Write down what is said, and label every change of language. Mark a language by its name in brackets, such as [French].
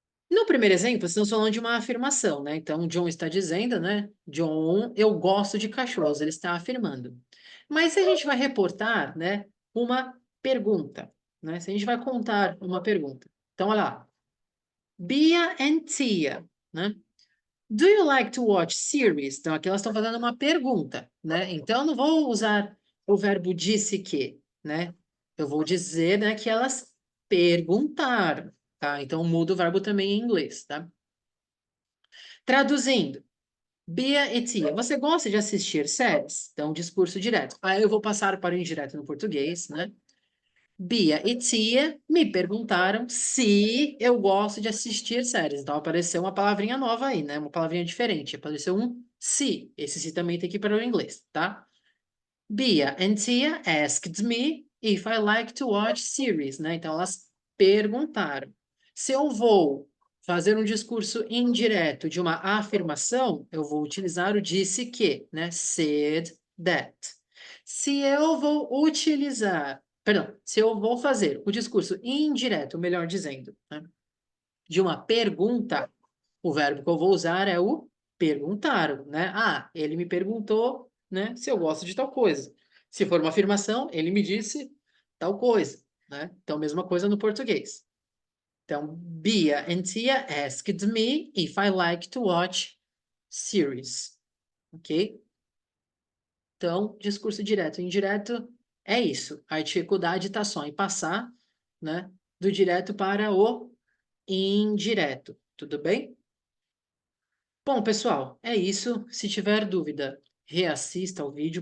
[Portuguese] No primeiro exemplo, estamos falando de uma afirmação, né? Então, John está dizendo, né? John, eu gosto de cachorros. Ele está afirmando. Mas se a gente vai reportar, né? Uma pergunta, né? Se a gente vai contar uma pergunta. Então, olha lá. Bia and Tia, né? [English] Do you like to watch series? [Portuguese] Então, aqui elas estão fazendo uma pergunta, né? Então, eu não vou usar o verbo disse que, né? Eu vou dizer, né, que elas perguntaram, tá? Então, muda o verbo também em inglês, tá? Traduzindo, Bia e Tia, você gosta de assistir séries? Então, discurso direto. Aí eu vou passar para o indireto no português, né? Bia e Tia me perguntaram se eu gosto de assistir séries. Então, apareceu uma palavrinha nova aí, né? Uma palavrinha diferente. Apareceu um se. Esse se também tem que ir para o inglês, tá? [English] Bia and Tia asked me if I like to watch series, né? [Portuguese] Então, elas perguntaram. Se eu vou fazer um discurso indireto de uma afirmação, eu vou utilizar o disse que, né? [English] Said that. [Portuguese] Se eu vou utilizar, perdão, se eu vou fazer o discurso indireto, melhor dizendo, né? De uma pergunta, o verbo que eu vou usar é o perguntar, né? Ah, ele me perguntou, né, se eu gosto de tal coisa. Se for uma afirmação, ele me disse tal coisa, né? Então, mesma coisa no português. [English] Então, Bia and Tia asked me if I like to watch series. Ok? [Portuguese] Então, discurso direto e indireto é isso. A dificuldade está só em passar, né, do direto para o indireto. Tudo bem? Bom, pessoal, é isso. Se tiver dúvida, reassista ao vídeo.